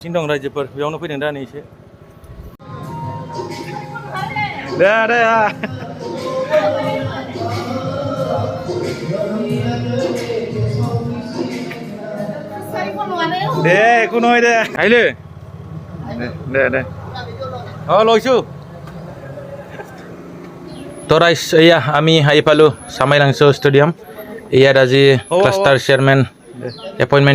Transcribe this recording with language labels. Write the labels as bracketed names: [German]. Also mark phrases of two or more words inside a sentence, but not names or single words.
[Bodo] Dong रायजोफोर बेयावनो फैदों दा नै एसे दे [Assamese] একো নহয় দে আহিলে দে লৈছো তো ৰাইজ এয়া আমি আহি পালোঁ চামাইলাংছো ষ্টেডিয়াম ইয়াত আজি [English] cluster chairman appointment